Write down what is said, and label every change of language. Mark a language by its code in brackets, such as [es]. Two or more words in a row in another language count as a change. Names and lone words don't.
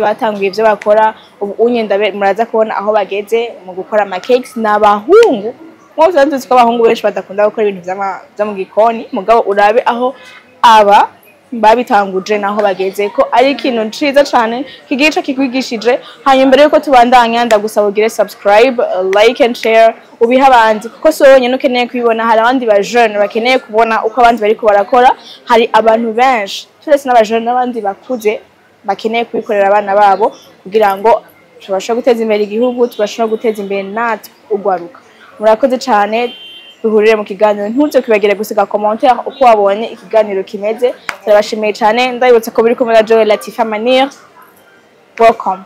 [rn] batanguye ivyo bakora ubu unyenda muraza kubona aho bageze mu gukora ama cakes n'abahungu mwo tuzi ko abahungu benshi badakunda gukora ibintu vya mu gikoni mugabo urabe aho aba babitanguje naho bageze ko ari ikintu ciza cyane kigice kikwigishije hanyuma mbere yuko tubandanya ndagusaba ugire [en] subscribe like and share [rn] ubiha abandi kuko so nyene ukeneye kubibona hari abandi ba jeune bakeneye kubona uko abandi bariko barakora hari abantu benshi turetse n'aba jeune n'abandi bakuze bakeneye kubikorera abana babo kugira ngo tubashe guteza imbere igihugu tubashe no guteza imbere natwe ugwaruka murakoze cyane duhurire mu kiganiro ntuze kwibagire gusiga commentaire uko wabonye ikiganiro kimeze turabashimiye cyane ndabibutse ko biri kumwe na Joel Latifa Manir welcome